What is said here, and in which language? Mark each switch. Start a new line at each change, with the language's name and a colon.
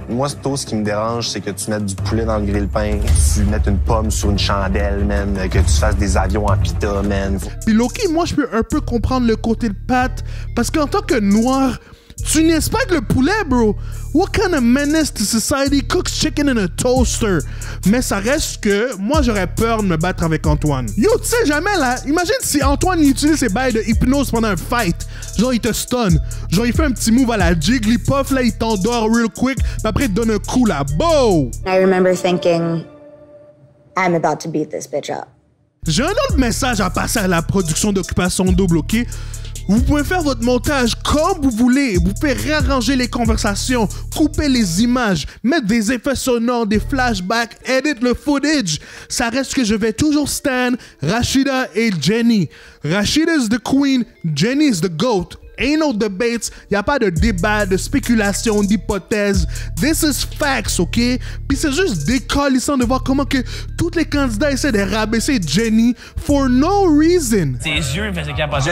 French: Moi, c'est tout ce qui me dérange, c'est que tu mettes du poulet dans le grille-pain, que tu mettes une pomme sur une chandelle, man, que tu fasses des avions en pita, man. Puis Loki, moi, je peux un peu comprendre le côté de Pat, parce qu'en tant que noir, tu niaises pas avec le poulet, bro.
English: What kind of menace to society cooks chicken in a toaster?
French: Mais ça reste que moi, j'aurais peur de me battre avec Antoine. Yo, tu sais jamais, là, imagine si Antoine il utilise ses bails de hypnose pendant un fight. Genre, il te stun. Genre, il fait un petit move à la Jigglypuff, là, il t'endort
English: real quick,
French: puis après, il te donne un coup, là. Bow!
English: I remember thinking, I'm about to beat this bitch up.
French: J'ai un autre message à passer à la production d'Occupation Double, OK? Vous pouvez faire votre montage comme vous voulez. Vous pouvez réarranger les conversations, couper les images, mettre des effets sonores, des flashbacks, edit le footage. Ça reste que je vais toujours stand Rachida et Jenny.
English: Rachida is the queen, Jenny is the goat. Ain't no debates,
French: y a pas de débat, de spéculation, d'hypothèse.
English: This is facts, OK?
French: Puis c'est juste décalissant de voir comment que tous les candidats essaient de rabaisser Jenny
English: for no reason.
French: Ses yeux me faisaient capoter.